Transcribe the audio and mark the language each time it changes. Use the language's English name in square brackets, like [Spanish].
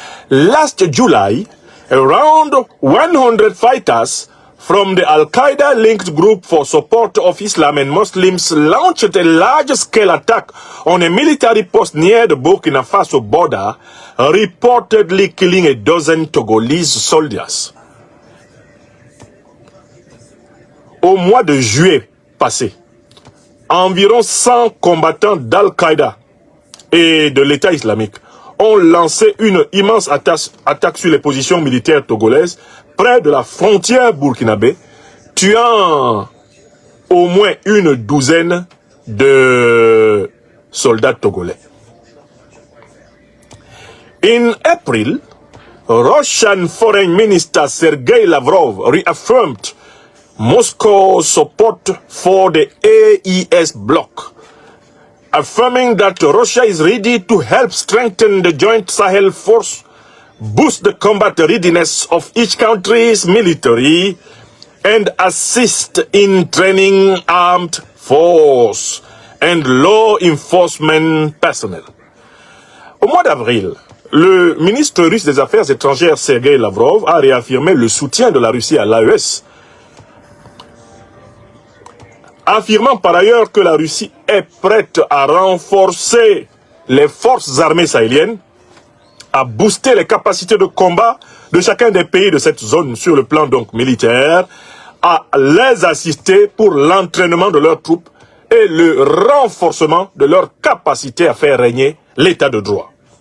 [English] Last July, around 100 fighters from the Al-Qaeda-linked group for support of Islam and Muslims launched a large-scale attack on a military post near the Burkina Faso border, reportedly killing a dozen Togolese soldiers. [French] Au mois de juillet passé, environ 100 combattants d'Al-Qaïda et de l'État islamique ont lancé une immense attaque sur les positions militaires togolaises près de la frontière burkinabé, tuant au moins une douzaine de soldats togolais. [English] In April, Russian Foreign Minister Sergei Lavrov reaffirmed Moscow's support for the AES bloc, affirming that Russia is ready to help strengthen the joint Sahel force, boost the combat readiness of each country's military, and assist in training armed force and law enforcement personnel. [French] Au mois d'avril, le ministre russe des Affaires étrangères Sergei Lavrov a réaffirmé le soutien de la Russie à l'AES, affirmant par ailleurs que la Russie est prête à renforcer les forces armées sahéliennes, à booster les capacités de combat de chacun des pays de cette zone sur le plan donc militaire, à les assister pour l'entraînement de leurs troupes et le renforcement de leur capacité à faire régner l'état de droit.